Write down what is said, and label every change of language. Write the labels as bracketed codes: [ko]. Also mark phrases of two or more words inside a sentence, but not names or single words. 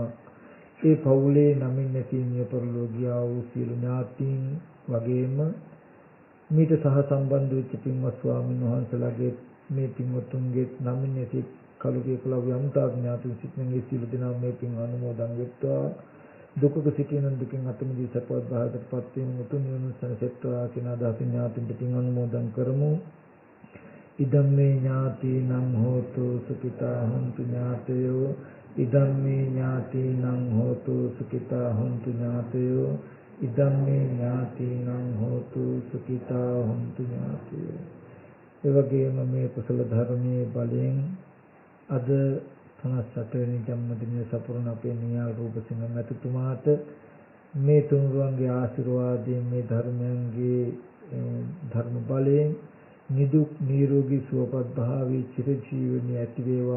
[si] ඒ පවුලේ නමින් නැති මිය පරලෝකීය වූ සියලු ඥාතීන් වගේම මීට සහ සම්බන්ධ වෙච්ච පින්වත් ස්වාමීන් වහන්සේලාගේ මේ පින්වත්තුන්ගේ නමින් නැති කලුගේ කලව යම්තාක් ඥාතීන් සිටින මේ සියලු දෙනා මේ පින් අනුමෝදන් වෙත්වා. දුකක සිටින දුකින් අත මිදී සපවත් භාගයටපත් වීම උතුම් නිවන සැනසෙත්වා කියන අදහසින් ඥාතීන්ට පින් අනුමෝදන් කරමු. [pi] ඉදම්මේ ඥාතීනං හෝතු සුඛිතා හොන්තු ඥාතයෝ. ඉදම්මේ ඥාතීනං හෝතු සුඛිතා හොන්තු ඥාතයෝ. ඉදම්මේ ඥාතීනං හෝතු සුඛිතා හොන්තු ඥාතයෝ. [si] ඒ වගේම මේ කුසල ධර්මයේ බලයෙන් අද 57 වෙනි ජන්මදිනය සපුරන අපේ නියාල් රූපසිංහ මැතිතුමාට මේ තුන්රුවන්ගේ ආශිර්වාදයෙන් මේ ධර්මයන්ගේ ධර්ම බලයෙන් නිදුක් නිරෝගී සුවපත් භාවී චිරජීවනයේ ඇති වේවා.